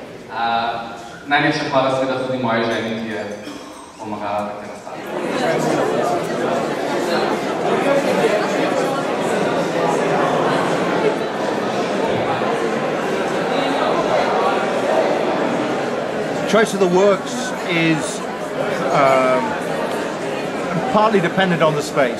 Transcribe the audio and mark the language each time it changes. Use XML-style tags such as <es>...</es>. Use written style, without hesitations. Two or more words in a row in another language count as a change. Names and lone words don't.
<sl>Najlepša hvala seveda tudi moji ženi, ki je pomagala pri tem nastavi.</sl> <en>Choice of the works is partly dependent on the space.</en>